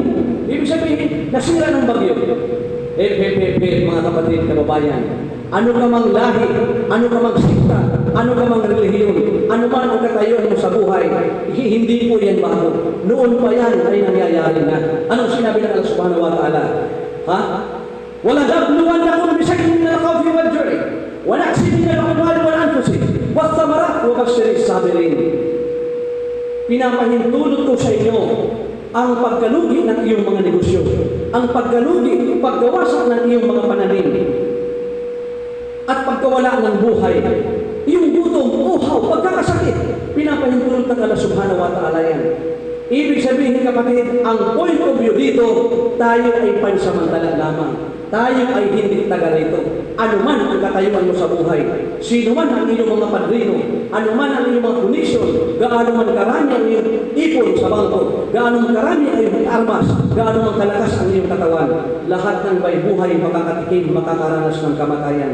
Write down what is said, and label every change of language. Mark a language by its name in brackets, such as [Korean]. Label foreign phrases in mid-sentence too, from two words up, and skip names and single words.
[Filipino] Ibig sabihin, nasira ng bagyo. Mga kapatid, kababayan, ano ka mang lahi, ano ka mang sikta, ano ka mang relihiyon, ano man ang katayuan mo sa buhay, hindi po yan bago. Noon pa yan ay nangyayari na. Anong sinabi ng [Arabic] الله سبحانه وتعالى? وَلَنَبْلُوَنَّكُمْ بِشَيْءٍ مِنَ الْخَوْفِ وَالْجُوعِ وَنَقْصٍ مِنَ الْأَمْوَالِ وَالْأَنفُسِ وَالثَّمَرَاتِ وَبَشِّرِ الصَّابِرِينَ. [Filipino] Pinapahintulot ko sa inyo ang pagkalugi ng iyong mga negosyo, ang pagkalugi, pagkawasak ng iyong mga pananim, at pagkawala ng buhay, yung gutom, uhaw, pagkakasakit, pinapahintulot ng [Arabic] الله سبحانه وتعالى [Filipino] yan. Ibig sabihin kapatid, ang [English] point of view [Filipino] dito, tayo ay pansamantala lamang. Tayo ay hindi taga rito. Ano man ang katayuan mo sa buhay, sino man ang iyong mga padrino, ano man ang iyong mga konisyon, gaano man karami ang iyong ipon sa bangko, gaano man karami ang iyong armas, gaano man kalakas ang iyong katawan, lahat ng may buhay makakatikim, makakaranas ng kamatayan.